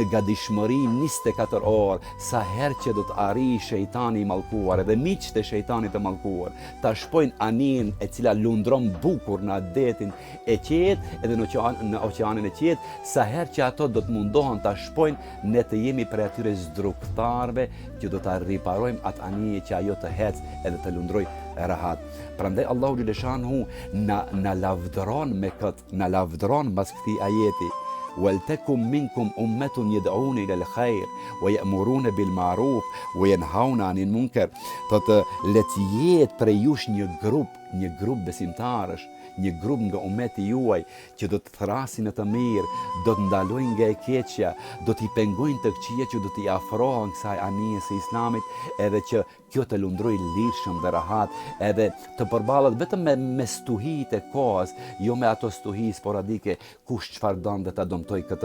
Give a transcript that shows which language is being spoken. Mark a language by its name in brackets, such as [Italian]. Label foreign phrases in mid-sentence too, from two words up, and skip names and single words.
[Albanian] gatishmëri 24 orë sa herë që do të arrijë shejtani i mallkuar edhe miqtë e shejtanit të mallkuar ta shpojnë anijen e cila lundron bukur në detin e qetë edhe në oqeanin e qetë, sa herë që ato do të mundohen ta shpojnë, ne të jemi prej atyre zdruktarëve që do ta riparojmë atë anije që ajo të hecë edhe të lundroj rahat. Prandaj Allahu xhaleshanu na lavdëron me këtë, na lavdëron mbas këtij ajeti. [Arabic] وَلْتَكُمْ مِنْكُمْ أُمَّةٌ يَدْعُونَ إِلَى الْخَيْرِ وَيَأْمُرُونَ بِالْمَعْرُوفِ وَيَنْهَوْنَ عَنِ الْمُنكَرِ. [Albanian] Thotë le të jetë prej jush një grup besimtarësh, një grup nga ummeti juaj që do të thrasin në të mirë, do të ndalojnë nga e keqja, do t'i pengojnë të këqija që do t'i afrohen kësaj anijes së Islamit, edhe që kjo të lundroj lirshëm dhe rahat, edhe të përballet vetëm me stuhitë e kohës, jo me ato stuhi sporadike, kush çfarë don dhe ta dëmtoj këtë.